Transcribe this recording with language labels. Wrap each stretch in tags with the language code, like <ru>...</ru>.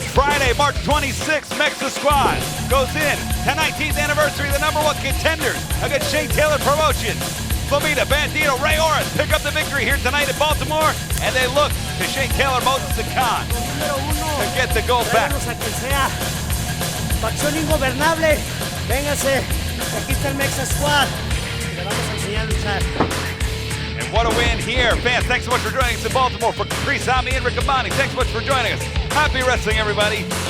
<en>Friday, March 26th, Mexa Squad goes in to 19th anniversary, the #1 contenders against Shane Taylor Promotions. Flamita, Bandito, Ray Oris pick up the victory here tonight in Baltimore, and they look to Shane Taylor, Moses, and Khan to get the gold back.</en> <es>Facción ingobernable, véngase, aquí está el Mexa Squad, le vamos a enseñar a luchar.</es> <en>And what a win here. Fans, thanks so much for joining us in Baltimore. For Chris, Ami, and Riccaboni, thanks so much for joining us. Happy wrestling, everybody.</en>